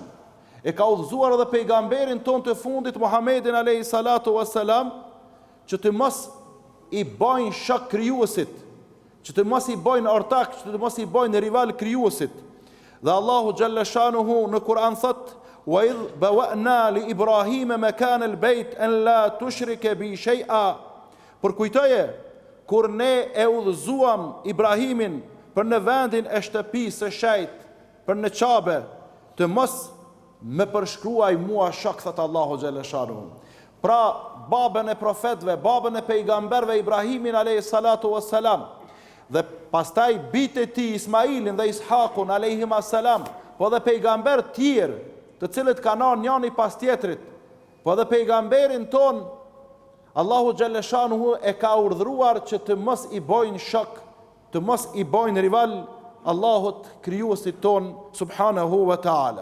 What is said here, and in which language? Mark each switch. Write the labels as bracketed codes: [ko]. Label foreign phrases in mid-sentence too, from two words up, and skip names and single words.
[sq] E ka udhëzuar edhe pejgamberin ton të fundit Muhammedin [ar] عليه الصلاة والسلام, [sq] që të mos i bëjnë shok krijuesit, që të mos i bëjnë ortak, që të mos i bëjnë rival krijuesit. Dhe Allahu [ar] جل شأنه [sq] në Kur'an thot: [ar] "وإذ بوأنا لإبراهيم مكان البيت أن لا تشرك بي شيئا." [sq] Por kujtoje kur ne e udhëzuam Ibrahimin për në vendin e shtëpisë së shejt, për në Qabe, të mos me përshkruaj mua shok, thot Allahu [ar] جل شأنه. [sq] Pra babën e profetëve, babën e pejgamberëve Ibrahimin [ar] عليه الصلاة والسلام, [sq] dhe pastaj bitë e tij Ismailin dhe Ishakun [ar] عليهم السلام, [sq] po dhe pejgamber tjerë, të cilët kanë ardhur njëri pas tjetrit, po dhe pejgamberin ton Allahu [ar] جل شأنه [sq] e ka urdhëruar që të mos i bojnë shok, të mos i bojnë rival Allahut krijuesit ton [ar] سبحانه وتعالى.